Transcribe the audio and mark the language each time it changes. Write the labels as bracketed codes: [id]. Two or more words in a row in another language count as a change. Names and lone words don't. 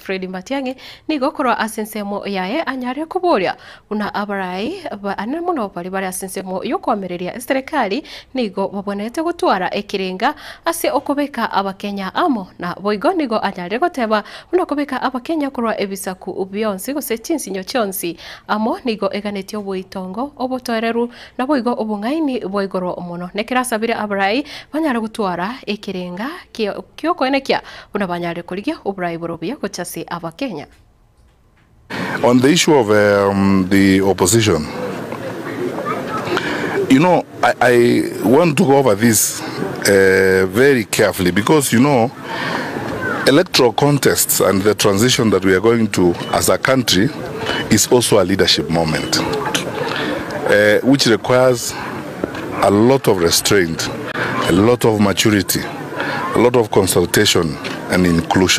[guz] Fred Matiang'i ni gokorwa asensemo yaye anyare kuburia una abarai ane muno bari bari asensemo yo kwamereria serikali nigo babonete gutwara ekirenga ase okobeka abakenya amo na boigo nigo anyare goteba una kobeka abakenya kurwa ebisaku ubionsi gosetinsi nyochonsi amo nigo eganetio boitongo obotoreru na boigo obungaini boigoro omono nekirasabire abarai banyare gutwara ekirenga kyo koenekia una banyare kurigia [en] On the issue of the opposition, you know, I want to go over this very carefully because, you know, electoral contests and the transition that we are going to as a country is also a leadership moment, which requires a lot of restraint, a lot of maturity, a lot of consultation and inclusion.